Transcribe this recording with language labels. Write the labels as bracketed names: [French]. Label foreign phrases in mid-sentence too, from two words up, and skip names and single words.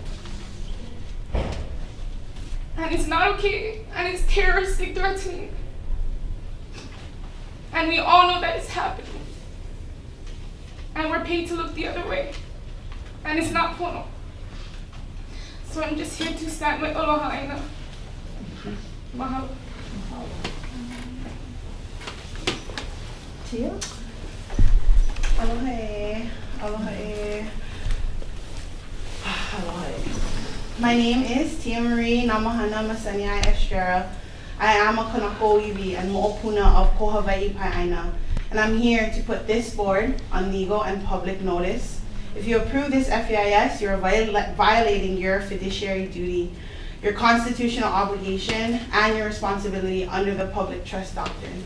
[English] And it's not okay, and it's terroristic threatening. And we all know that it's happening. and we're paid to look the other way. And it's not pono. So I'm just here to stand with [Hawaiian] aloha aina. [English] Mahalo. Tia? [Hawaiian] Aloha e. Aloha e. Aloha e. [English] My name is Tia Marie Namahana Masaniai Estrera. I am a [Hawaiian] Kanaka Iwi [English] and Mo'opuna of [Hawaiian] Ko Hawaii Pai'aina, [English] and I'm here to put this board on legal and public notice. If you approve this FEIS, you're violating your fiduciary duty, your constitutional obligation, and your responsibility under the public trust doctrine.